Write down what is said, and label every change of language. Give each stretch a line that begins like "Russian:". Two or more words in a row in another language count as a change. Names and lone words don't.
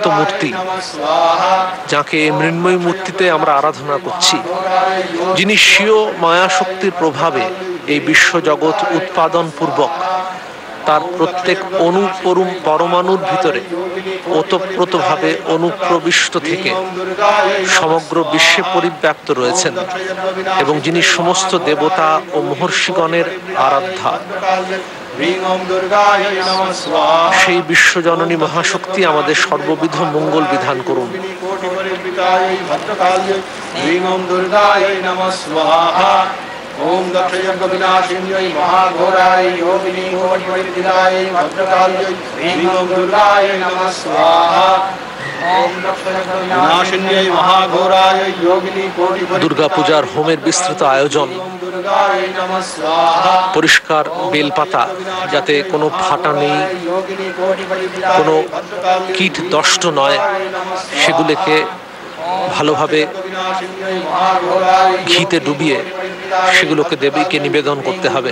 Bangla: মূর্তি, যাকে মৃন্ময়ী মূর্তিতে আমরা আরাধনা করছি, যিনি স্বীয় মায়া শক্তির প্রভাবে এই বিশ্বজগৎ উৎপাদন পূর্বক তার প্রত্যেক পরমাণুর ভিতরে ওতপ্রোতভাবে অনুপ্রবিষ্ট থেকে সমগ্র বিশ্বে পরিব্যাপ্ত রয়েছেন এবং যিনি সমস্ত দেবতা ও মহর্ষিগণের আরাধ্যা। সেই বিশ্বজননী মহাশক্তি আমাদের সর্ববিধ মঙ্গল বিধান করুন।
Sanskrit: ओम दक्षयज्ञ विनाशिन्यै महाघोराय योगिनी कोटिपरिवृताय भद्रकाल्यै ह्रीं ओम दुर्गाय नमः स्वाहा। ओम दक्षयज्ञ विनाशिन्यै महाघोराय योगिनी कोटिपरिवृताय
Bangla: দুর্গা পূজার হোমের বিস্তৃত আয়োজন,
Sanskrit: दुर्गाय नमः स्वाहा।
Bangla: পরিষ্কার বেলপাতা যাতে কোনো ফাটা নেই, কোনো কীট দষ্ট নয়, সেগুলোকে ভালোভাবে ঘিতে ডুবিয়ে সেগুলোকে দেবীকে নিবেদন করতে হবে।